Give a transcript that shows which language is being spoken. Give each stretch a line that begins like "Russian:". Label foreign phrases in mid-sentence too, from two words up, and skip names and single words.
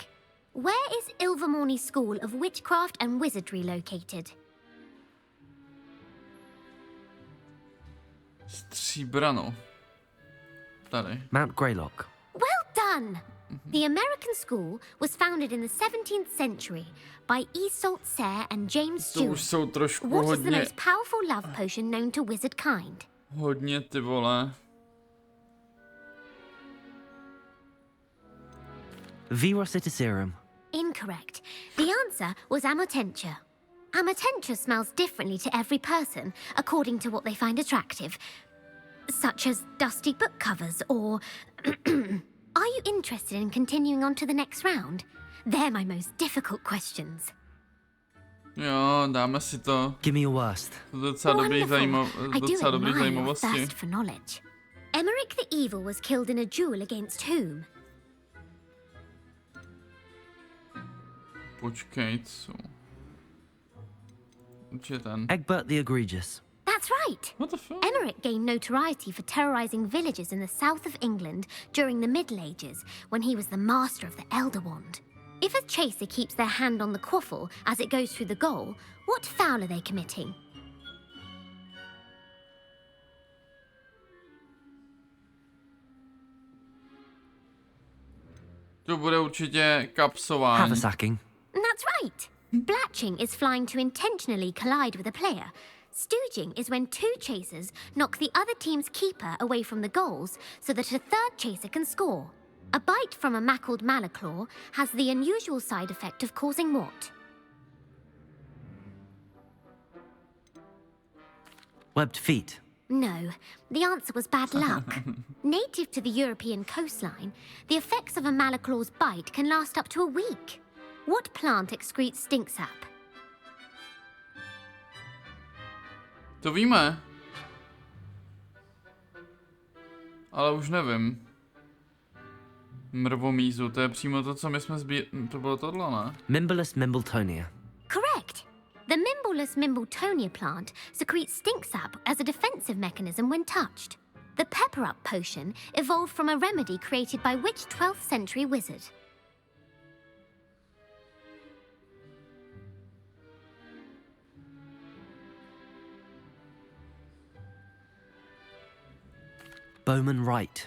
English: Where is Ilvermorny School of Witchcraft and Wizardry located?
Czech: Stříbrano. Tady.
English: Mount Greylock. Well done! The American school was founded in the 17th century by Isolde Sayre and James
Czech: To už
English: Stewart.
Czech: jsou trošku
English: What is the
Czech: hodně,
English: most powerful love potion known to wizard kind?
Czech: hodně ty vole.
English: Virositiserum. Incorrect. The answer was Amotentia. Amotentia smells differently to every person, according to what they find attractive, such as dusty book covers or... Are you interested in continuing on to the next round? They're my most difficult questions.
Czech: Jo, dáme si to.
English: Give me your worst.
Czech: Docela dobrý,
English: I do
Czech: docela dobrý
English: admire your
Czech: zajímavosti.
English: thirst for knowledge. Emmerich the Evil was killed in a duel against whom?
Czech: Počkej, co? Určitě ten.
English: Egbert the Egregious. That's right. What the fuck? Emmerich gained notoriety for terrorizing villages in the south of England during the Middle Ages when he was the master of the Elder Wand. If a chaser keeps their hand on the quaffle as it goes through the goal, what foul are they committing?
Czech: To bude určitě kapsování.
English: Haversacking. That's right. Blatching is flying to intentionally collide with a player. Stooging is when 2 chasers knock the other team's keeper away from the goals so that a 3rd chaser can score. A bite from a mackled malaclaw has the unusual side effect of causing what? Webbed feet. No, the answer was bad luck. Native to the European coastline, the effects of a malaclaw's bite can last up to a week. What plant excretes stink sap?
Czech: To víme. Ale už nevím. Mrvomízu, to je přímo to, co my jsme to bylo tohle, ne?
English: Mimblelus Mimbletonia. Correct. The Mimblelus Mimbletonia plant secretes stink sap as a defensive mechanism when touched. The Pepper Up potion evolved from a remedy created by which 12th century wizard? Bowman Wright.